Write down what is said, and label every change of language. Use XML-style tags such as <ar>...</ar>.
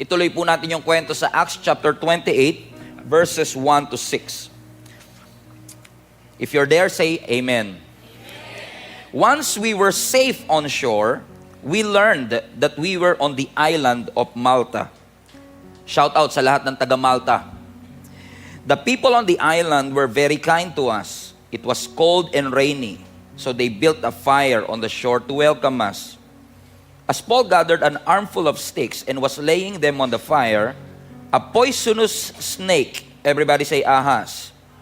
<tl>Ituloy po natin yung kwento sa Acts chapter 28, verses 1 to 6.</tl> <en>If you're there, say Amen. Once we were safe on shore, we learned that we were on the island of Malta.</en> <tl>Shout out sa lahat ng taga Malta.</tl> <en>The people on the island were very kind to us. It was cold and rainy, so they built a fire on the shore to welcome us. As Paul gathered an armful of sticks and was laying them on the fire, a poisonous snake, everybody say ahas.</en>